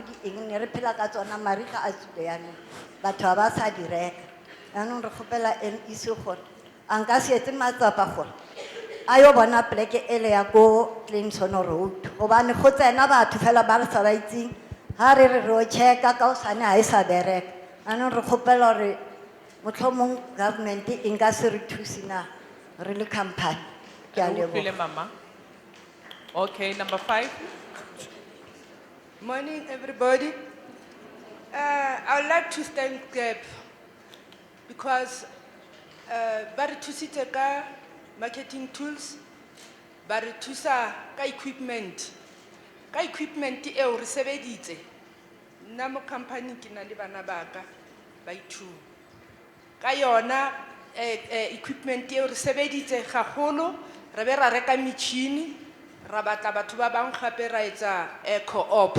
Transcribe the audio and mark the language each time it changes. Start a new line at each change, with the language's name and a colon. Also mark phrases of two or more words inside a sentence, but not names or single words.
Tswana: di eng ne re phela ka tsona mariga a tswile yaanong batho ba sa di reka yaanong re kgopela MEC gore a nka se etse matsapa gore a yo bona pleke ele ya ko Clemson Road gobane go tsena batho fela ba re sa ba itseng ha re re ro checka ka osane ha e sa bereka yaanong re kgopela gore motlhomong government e nka se re thusi na re le company ke a leboga. Mama.
English: Okay, number 5. Morning, everybody. I would like to thank GAP because
Tswana: ba re thusitse ka
English: marketing tools,
Tswana: ba re thusa ka
English: equipment.
Tswana: Ka equipment eo re sebeditse. Nna mo company ke na le bana ba ka ba ithuta. Ka yona equipment eo re sebeditse gagolo, re be ra reka metšhini, ra batla batho ba bang gape ra etsa co-op.